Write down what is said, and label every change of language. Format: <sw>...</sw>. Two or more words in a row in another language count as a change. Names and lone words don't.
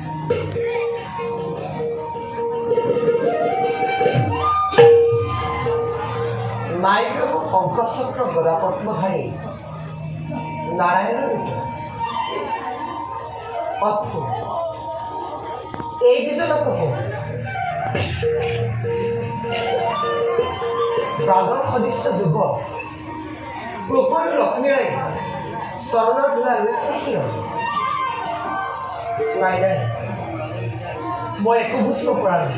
<bn>নাইপ্রভু শঙ্করচক্র গদাপদ্মধারী নারায়ণের</bn> <as>অর্থ এই দুজন প্রভু ব্ৰাহ্মণ সদৃশ্য যুৱক প্ৰভু আৰু লক্ষ্মীৰে চৰণৰ ধূলা লৈছে কিয়? নাই নাই, মই একো বুজিব পৰা নাই।</as>